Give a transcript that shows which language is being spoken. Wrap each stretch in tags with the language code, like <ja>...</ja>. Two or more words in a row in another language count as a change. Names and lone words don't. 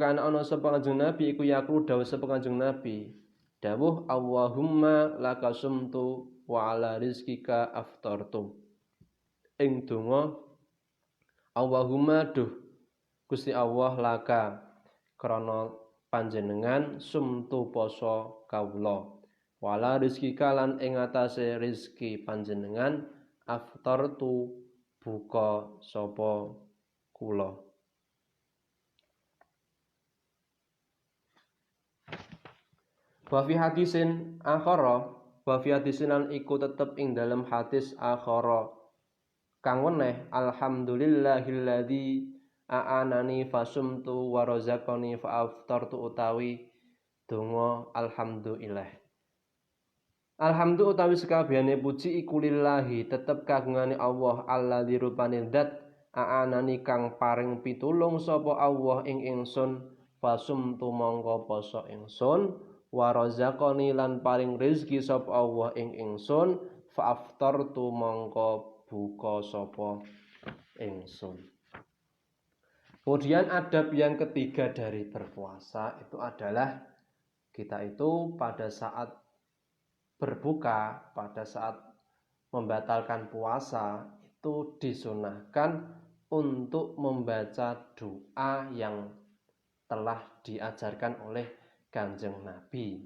<jv>kana ana sapa Kanjeng Nabi iku yakru dawuh sapa Kanjeng Nabi dawuh</jv> <ar>اللهم لك صمت وعلى رزقك أفطرت</ar> <jv>ing donga Allahumma duh Gusti Allah laka krana panjenengan sumtu poso kawula</jv> <ar>وعلى رزقك</ar> <jv>lan ing atase rizki panjenengan aftartu buka sapa kula.</jv> <ar>وفي حديث آخر وفي حديث</ar> <jv>lan iku tetep ing dalem hadis akhara kang weneh</jv> <ar>الحمد لله الذي أعانني فصمت ورزقني فأفطرت</ar> <jv>utawi donga alhamdulillah. Alhamdulillah utawi sekabehane puji iku lillahi tetep kagungane Allah alladzi rupane zat a'anani kang paring pitulung sapa Allah ing ingsun fasumtu mongko poso ingsun</jv> <ar>ورزقني</ar> <jv>lan paring rezeki sapa Allah ing ingsun</jv> <ar>فأفطرت</ar> <jv>mongko buka sapa ingsun.</jv> <id>Kemudian adab yang ketiga dari berpuasa itu adalah kita itu pada saat berbuka, pada saat membatalkan puasa itu disunahkan untuk membaca doa yang telah diajarkan oleh Kanjeng Nabi.</id>